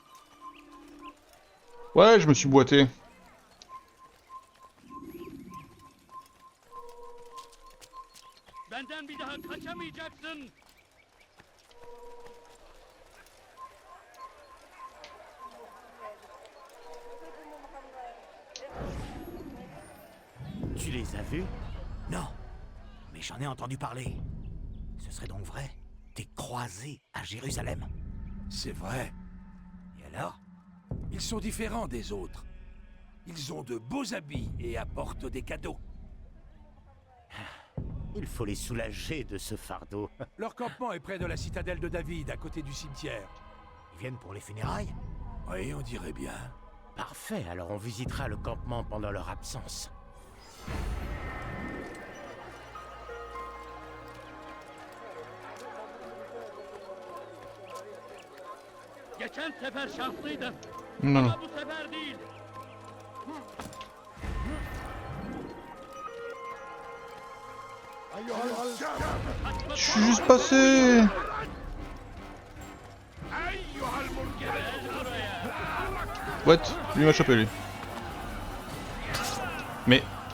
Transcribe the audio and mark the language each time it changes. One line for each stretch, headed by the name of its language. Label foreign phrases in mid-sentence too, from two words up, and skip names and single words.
French: Ouais, je me suis boité.
Turkish: Benden bir daha kaçamayacaksın.
French: Tu les as vus? Non. Mais j'en ai entendu parler. Ce serait donc vrai? T'es croisé à Jérusalem? C'est vrai. Et alors? Ils sont différents des autres. Ils ont de beaux habits et apportent des cadeaux. Il faut les soulager de ce fardeau. Leur campement est près de la citadelle de David, à côté du cimetière. Ils viennent pour les funérailles? Oui, on dirait bien. Parfait, alors on visitera le campement pendant leur absence.
Turkish: Geçen sefer şanslıydım.
French: Non, non.
Turkish: Ama bu sefer değil.
Arabic: أيها الشاب
French: Je suis juste passé.
Arabic: أيها المرجع
English: What?
French: Lui m'a chopé lui. Mais...